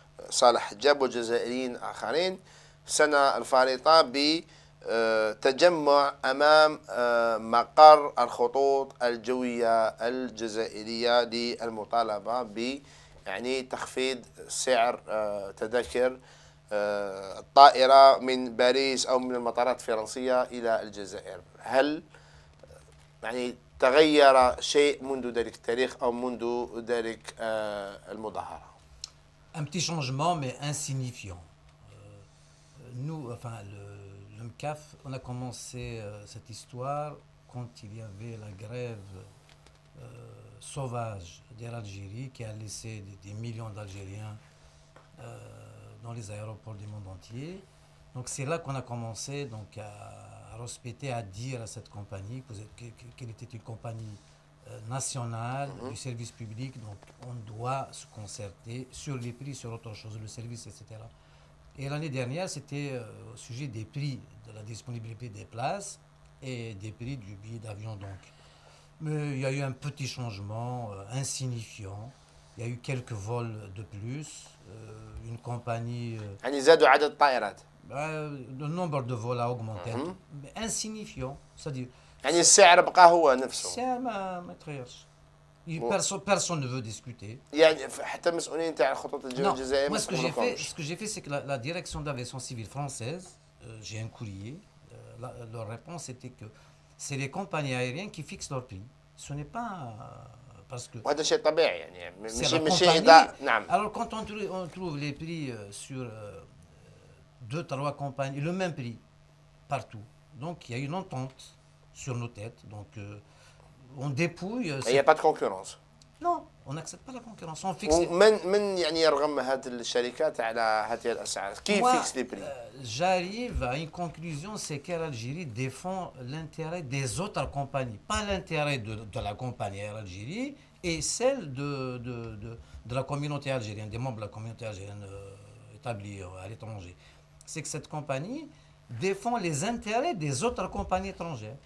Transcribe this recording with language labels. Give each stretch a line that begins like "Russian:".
Arabic: صالح حجاب وجزائريين آخرين السنة الفارطة بتجمع أمام مقر الخطوط الجوية الجزائرية للمطالبة يعني تخفيض سعر تذاكر الطائرة من باريس أو من المطارات الفرنسية إلى الجزائر. هل يعني تغير شيء منذ ذلك التاريخ أو منذ ذلك المظاهرة؟
French: Un petit changement, mais insignifiant. Nous, enfin, le MCAF, on a commencé cette histoire quand il y avait la grève sauvage d'Air Algérie qui a laissé des millions d'Algériens dans les aéroports du monde entier. Donc c'est là qu'on a commencé donc, à respecter, à dire à cette compagnie qu'elle était une compagnie nationale du service public, donc on doit se concerter sur les prix, sur autre chose, le service, etc. Et l'année dernière, c'était au sujet des prix, de la disponibilité des places et des prix du billet d'avion. Donc. Mais il y a eu un petit changement insignifiant. Il y a eu quelques vols de plus. Une compagnie... le nombre de vols a augmenté, mais insignifiant. C'est-à-dire...
Arabic: يعني السعر بقى هو نفسه. السعر ما تغيرش.
French: Personne ne veut discuter.
Arabic: يعني حتى مسؤولين تاع الخطوط الجوية الجزائرية.
French: Moi, ce que j'ai fait, c'est que la direction d'aviation civile française, j'ai un courrier, leur réponse était que c'est les compagnies aériennes qui fixent leur prix. Ce n'est pas parce que...
Arabic: وهذا شيء طبيعي يعني مش نعم.
French: Alors quand on trouve les prix sur 2-3 compagnies, le même prix partout. Donc il y a une entente sur nos têtes. Donc on dépouille. Il n'y a pas de concurrence. Non, on n'accepte pas la concurrence. On fixe.
Arabic: من يعني يرغم هذه الشركات على هذه الأسعار؟ كيف
French: fixe les prix? J'arrive à une conclusion, c'est qu'Air Algérie défend l'intérêt des autres compagnies, pas l'intérêt de la compagnie Air Algérie et celle de la communauté algérienne, des membres de la communauté algérienne établis à l'étranger. C'est que cette compagnie défend les intérêts des autres compagnies étrangères.